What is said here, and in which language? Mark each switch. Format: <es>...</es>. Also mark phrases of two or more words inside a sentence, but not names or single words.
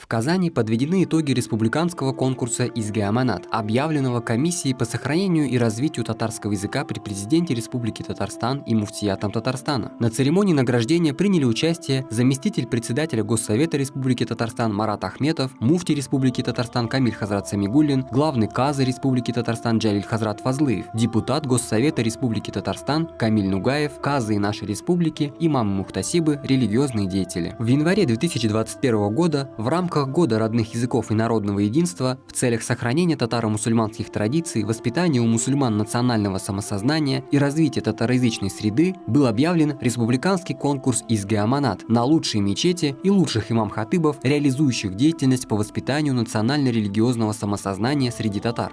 <ru>Казани подведены итоги республиканского конкурса «Изге Аманат», объявленного Комиссией по сохранению и развитию татарского языка при президенте Республики Татарстан и муфтиятом Татарстана. На церемонии награждения приняли участие заместитель председателя Госсовета Республики Татарстан Марат Ахметов, муфтий Республики Татарстан Камиль Хазрат Самигуллин, главный казы Республики Татарстан Джалиль Хазрат Фазлыев, депутат Госсовета Республики Татарстан Камиль Нугаев, казы нашей республики, имамы мухтасибы, религиозные деятели. В январе 2021 года в рамках Года родных языков и народного единства в целях сохранения татаро-мусульманских традиций, воспитания у мусульман национального самосознания и развития татароязычной среды был объявлен республиканский конкурс «Изге Аманат» на лучшие мечети и лучших имам-хатыбов, реализующих деятельность по воспитанию национально-религиозного самосознания среди татар.</ru>